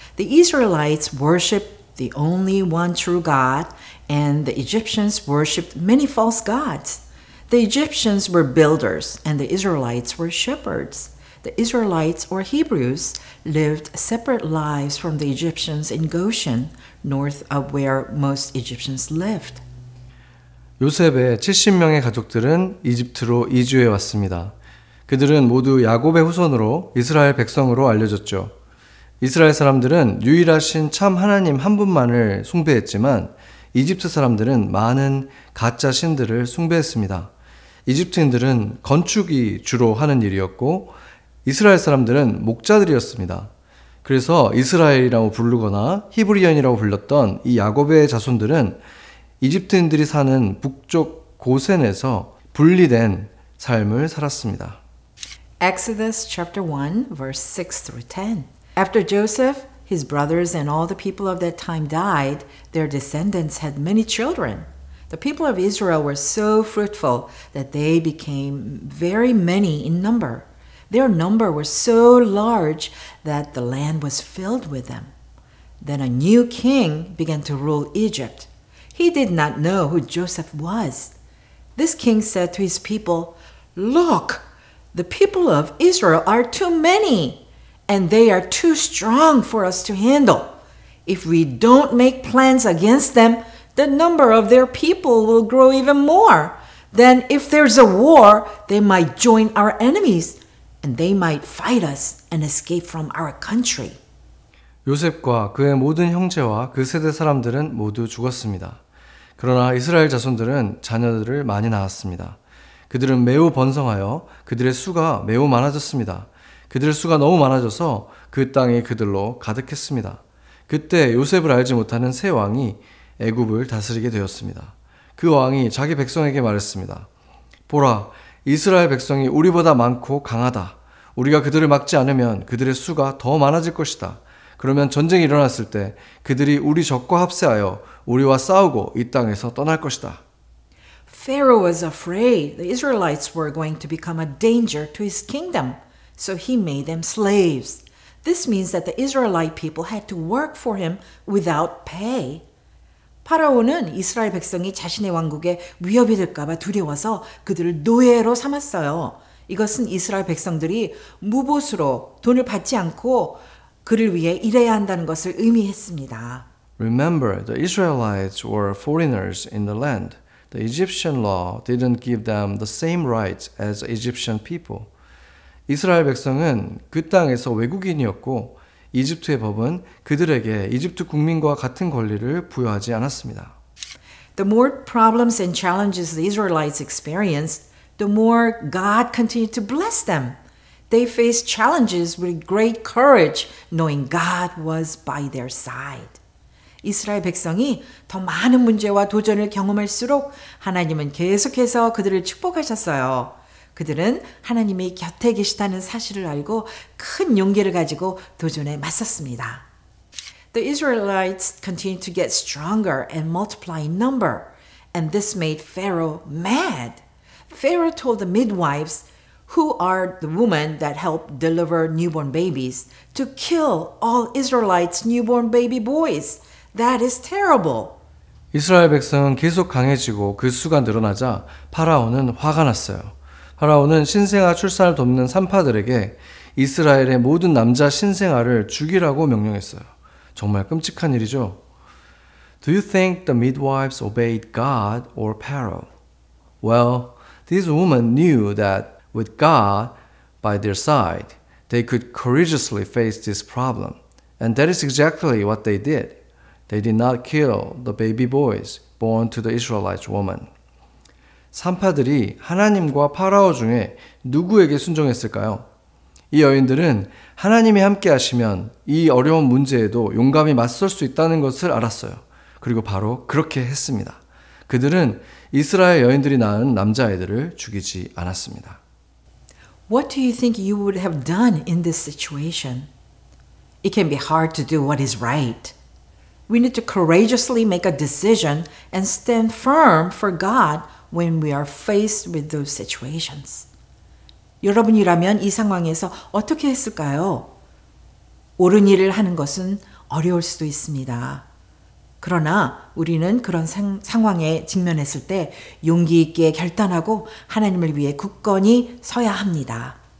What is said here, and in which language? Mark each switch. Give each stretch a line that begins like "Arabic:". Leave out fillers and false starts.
English: The Israelites worshiped the only one true God, and the Egyptians worshipped many false gods. The Egyptians were builders, and the Israelites were shepherds. The Israelites, or Hebrews, lived separate lives from the Egyptians in Goshen, north of where most Egyptians lived.
Korean: 요셉의 70명의 가족들은 이집트로 이주해 왔습니다. 그들은 모두 야곱의 후손으로 이스라엘 백성으로 알려졌죠. 이스라엘 사람들은 유일하신 참 하나님 한 분만을 숭배했지만 이집트 사람들은 많은 가짜 신들을 숭배했습니다. 이집트인들은 건축이 주로 하는 일이었고 이스라엘 사람들은 목자들이었습니다. 그래서 이스라엘이라고 부르거나 히브리언이라고 불렸던 이 야곱의 자손들은 이집트인들이 사는 북쪽 고센에서 분리된 삶을 살았습니다.
English: Exodus chapter 1, verse 6 through 10. After Joseph, his brothers, and all the people of that time died, their descendants had many children. The people of Israel were so fruitful that they became very many in number. Their number was so large that the land was filled with them. Then a new king began to rule Egypt. He did not know who Joseph was. This king said to his people, "Look, the people of Israel are too many, and they are too strong for us to handle. If we don't make plans against them, the number of their people will grow even more. Then if there's a war, they might join our enemies, and they might fight us and escape from our country."
Korean: 요셉과 그의 모든 형제와 그 세대 사람들은 모두 죽었습니다. 그러나 이스라엘 자손들은 자녀들을 많이 낳았습니다. 그들은 매우 번성하여 그들의 수가 매우 많아졌습니다. 그들의 수가 너무 많아져서 그 땅이 그들로 가득했습니다. 그때 요셉을 알지 못하는 새 왕이 애굽을 다스리게 되었습니다. 그 왕이 자기 백성에게 말했습니다. 보라, 이스라엘 백성이 우리보다 많고 강하다. 우리가 그들을 막지 않으면 그들의 수가 더 많아질 것이다. 그러면 전쟁이 일어났을 때 그들이 우리 적과 합세하여 우리와 싸우고 이 땅에서 떠날 것이다.
English: Pharaoh was afraid the Israelites were going to become a danger to his kingdom, so he made them slaves. This means that the Israelite people had to work for him without pay.
Korean: 파라오는 이스라엘 백성이 자신의 왕국에 위협이 될까봐 두려워서 그들을 노예로 삼았어요. 이것은 이스라엘 백성들이 무보수로 돈을 받지 않고 그를 위해 일해야 한다는 것을 의미했습니다.
English: Remember, the Israelites were foreigners in the land. The Egyptian law didn't give them the same rights as Egyptian people.
Korean: 이스라엘 백성은 그 땅에서 외국인이었고 이집트의 법은 그들에게 이집트 국민과 같은 권리를 부여하지 않았습니다.
English: The more problems and challenges the Israelites experienced, the more God continued to bless them. They faced challenges with great courage, knowing God was by their side.
Korean: 이스라엘 백성이 더 많은 문제와 도전을 경험할수록 하나님은 계속해서 그들을 축복하셨어요. 그들은 하나님이 곁에 계시다는 사실을 알고 큰 용기를 가지고 도전에 맞섰습니다.
English: The Israelites continued to get stronger and multiply in number, and this made Pharaoh mad. Pharaoh told the midwives, who are the women that help deliver newborn babies, to kill all Israelites' newborn baby boys. That is terrible.
Korean: 이스라엘 백성은 계속 강해지고 그 수가 늘어나자 파라오는 화가 났어요. 파라오는 신생아 출산을 돕는 산파들에게 이스라엘의 모든 남자 신생아를 죽이라고 명령했어요. 정말 끔찍한 일이죠.
English: Do you think the midwives obeyed God or Pharaoh? Well, these women knew that with God by their side, they could courageously face this problem. And that is exactly what they did. They did not kill the baby boys born to the Israelite woman.
Korean: 산파들이 하나님과 파라오 중에 누구에게 순종했을까요? 이 여인들은 하나님이 함께 하시면 이 어려운 문제에도 용감히 맞설 수 있다는 것을 알았어요. 그리고 바로 그렇게 했습니다. 그들은 이스라엘 여인들이 낳은 남자아이들을 죽이지 않았습니다.
English: What do you think you would have done in this situation? It can be hard to do what is right. We need to courageously make a decision and stand firm for God when we are faced with those situations.
Korean: 여러분이라면 이 상황에서 어떻게 했을까요? 옳은 일을 하는 것은 어려울 수도 있습니다. 그러나 우리는 그런 상황에 직면했을 때 용기 있게 결단하고 하나님을 위해 굳건히 서야 합니다.